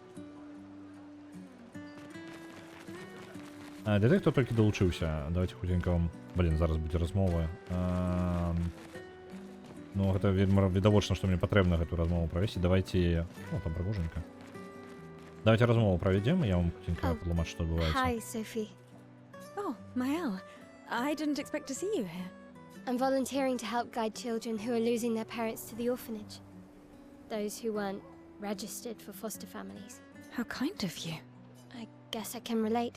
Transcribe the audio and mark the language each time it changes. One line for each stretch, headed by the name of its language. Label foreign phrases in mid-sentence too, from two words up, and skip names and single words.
Belarusian: Детектор толькі далучыўся. Давайте хутенька вам... Блин, зараз будзе размова. Ну, гэта вельмі відавочна, што мне патрэбна гэту размову правесці. Давайте... О, там прыгоженька. Давайте размову правядзем, я вам хутенька патлумачу, што адбываецца.
English: Hi, Sophie. Oh, Mael. I didn't expect to see you here. I'm volunteering to help guide children who are losing their parents to the orphanage. Those who weren't registered for foster families. How kind of you. I guess I can relate.